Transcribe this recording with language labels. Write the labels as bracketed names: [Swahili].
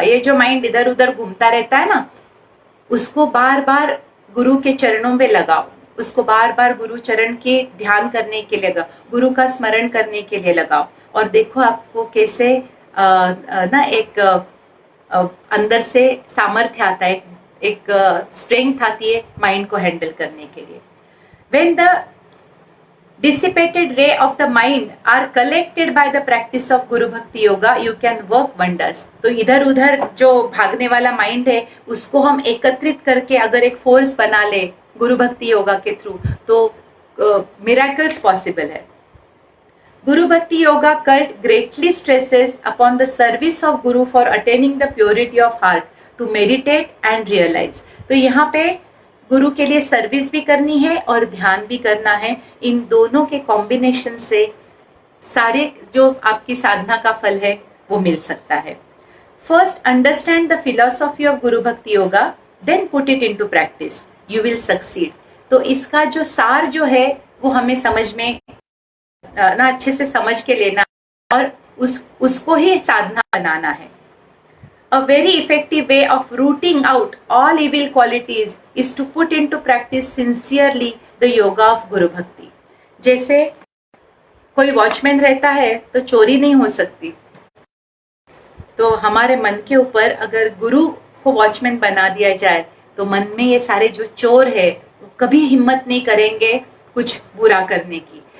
[Hindi] ये जो माइंड इधर उधर घूमता रहता है ना, उसको बार बार गुरु के चरणों में लगाओ, उसको बार बार गुरु चरण के ध्यान करने के लिए लगाओ, गुरु का स्मरण करने के लिए लगाओ, और देखो आपको कैसे ना एक अंदर से सामर्थ्य आता है, एक स्ट्रेंथ आती है माइंड को हैंडल करने के लिए। [English] When the dissipated ray of the mind are collected by the practice of Guru Bhakti Yoga, you can work wonders। [Hindi] तो इधर उधर जो भागने वाला माइंड है उसको हम एकत्रित करके अगर एक फोर्स बना ले गुरु भक्ति योगा के थ्रू, तो मिरेकल्स पॉसिबल है। [English] Guru Bhakti Yoga cult greatly stresses upon the service of Guru for attaining the purity of heart, to meditate and realize। [Hindi] तो यहाँ पे गुरु के लिए सर्विस भी करनी है और ध्यान भी करना है। इन दोनों के कॉम्बिनेशन से सारे जो आपकी साधना का फल है वो मिल सकता है। [English] First understand the philosophy of guru bhakti yoga, then put it into practice, you will succeed. [Hindi] तो इसका जो सार जो है वो हमें समझ में ना अच्छे से समझ के लेना और उसको ही साधना बनाना है। [English] A very effective way of rooting out all evil qualities is to put into practice sincerely the yoga of Guru Bhakti. [Hindi] जैसे कोई वॉचमैन रहता है तो चोरी नहीं हो सकती, तो हमारे मन के ऊपर अगर गुरु को वॉचमैन बना दिया जाए तो मन में ये सारे जो चोर है वो कभी हिम्मत नहीं करेंगे कुछ बुरा करने की।